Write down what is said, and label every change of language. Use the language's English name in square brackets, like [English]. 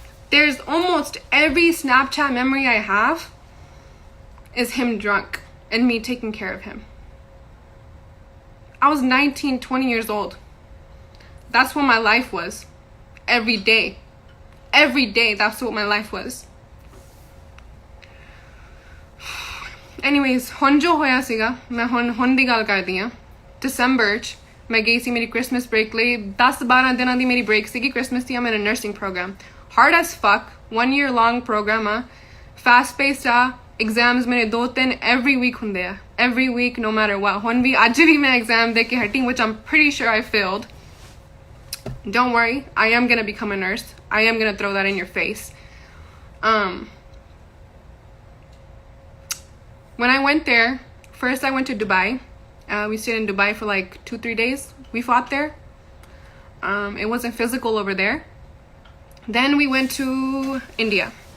[English] There's almost every Snapchat memory I have is him drunk and me taking care of him. I was 19, 20 years old. That's what my life was. Every day. Every day, that's what my life was. [Punjabi] Anyways, ਹੁਣ ਜੋ ਹੋਇਆ ਸੀਗਾ, ਮੈਂ ਹੁਣ ਦੀ ਗੱਲ ਕਰਦੀ ਹਾਂ। December 'ਚ ਮੈਂ ਗਈ ਸੀ ਮੇਰੀ Christmas break ਲਈ। 10-12 ਦਿਨਾਂ ਦੀ ਮੇਰੀ break ਸੀਗੀ Christmas ਦੀ। [English] I'm in a nursing program. Hard as fuck. 1 year long program ਆ। Fast paced ਆ। Exams ਮੇਰੇ 2-3 every week ਹੁੰਦੇ ਆ। Every week, no matter what. [Punjabi] ਹੁਣ ਵੀ ਅੱਜ ਵੀ ਮੈਂ exam ਦੇ ਕੇ ਹਟੀ, [English] which I'm pretty sure I failed. Don't worry, I am gonna become a nurse. I am gonna throw that in your face. When I went there, first I went to Dubai. We stayed in Dubai for like 2-3 days. We fought there. It wasn't physical over there. Then we went to India.